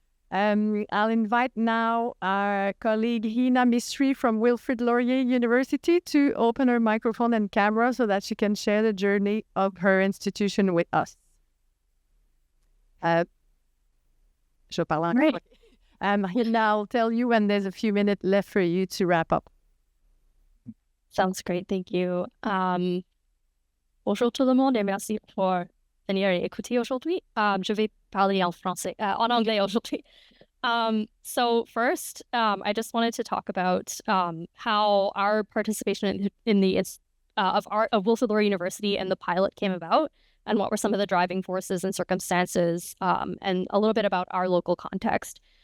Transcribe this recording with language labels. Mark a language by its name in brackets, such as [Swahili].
[English] I'll invite now our colleague Hina Misri from Wilfrid Laurier University to open her microphone and camera so that she can share the journey of her institution with us. [French] Je parle anglais. [English] Hina, I'll tell you when there's a few minutes left for you to wrap up. Sounds great, thank you. [French] Bonjour tout le monde et merci pour venir et écouter aujourd'hui. Je vais parler en anglais aujourd'hui. [English] So first, I just wanted to talk about how our participation in the of Wilfrid Laurier University and the pilot came about, and what were some of the driving forces and circumstances, and a little bit about our local context.